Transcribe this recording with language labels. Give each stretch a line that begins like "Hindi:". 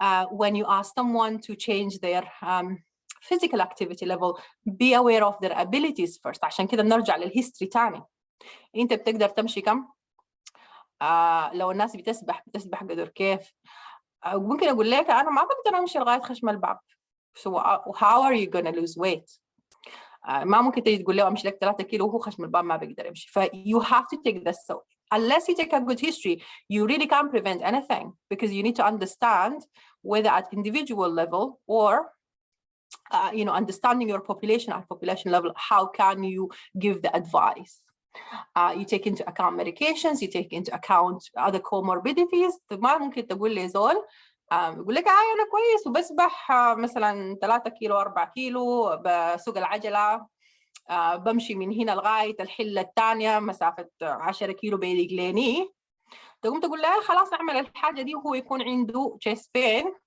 English: When you ask someone to change their physical activity level, be aware of their abilities first.
Arabic: عشان كده بنرجع للهيستوري تاني. انت بتقدر تمشي كم؟ لو الناس بتسبح قدر كيف؟ ممكن اقول لك انا ما بقدر امشي لغايه خشم الباب.
English: So how are you going to lose weight?
Arabic: ما ممكن تيجي تقول له امشي لك 3 كيلو وهو خشم الباب ما بيقدر يمشي.
English: ف you have to take this. So unless you take a good history, you really can't prevent anything, because you need to understand whether at individual level or understanding your population at population level, how can you give the advice. You take into account medications, you take into account other comorbidities.
Arabic: ما ممكن تقول لي زول يقول لك أنا كويس وبسبح مثلا 3 كيلو 4 كيلو بسوق العجلة بمشي من هنا لغاية الحلة الثانية مسافة 10 كيلو برجليني. تقوم تقول له خلاص اعمل الحاجة دي وهو يكون عنده chest pain.